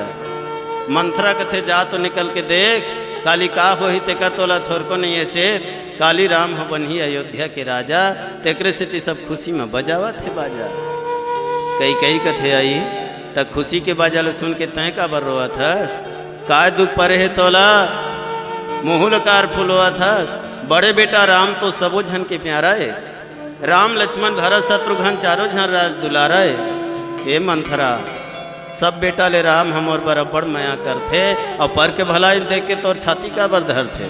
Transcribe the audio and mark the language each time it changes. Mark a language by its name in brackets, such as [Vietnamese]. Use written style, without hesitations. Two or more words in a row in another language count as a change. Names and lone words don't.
[Chhattisgarhi] मंथरा कथे जा तो निकल के देख, काली का हो ही तेकर तो लथोर को नहीं है चेत। काली राम हो बनी अयोध्या के राजा, तेकरे से सब खुशी में बजावा थे बाजा। कई कथे आई तक खुशी के बाजा ल सुन के तय का बर रोआ थस। काय दुख परे है तोला मुँह लकार फुलवा थस। बड़े बेटा राम तो सबो झन के प्यारा है। राम लक्ष्मण भरत शत्रुघ्न चारों झन राज दुलारा है। हे मंथरा सब बेटा ले राम हमोर बराबर माया करथे, और पर के भलाई देख के तोर छाती का बर धर थे।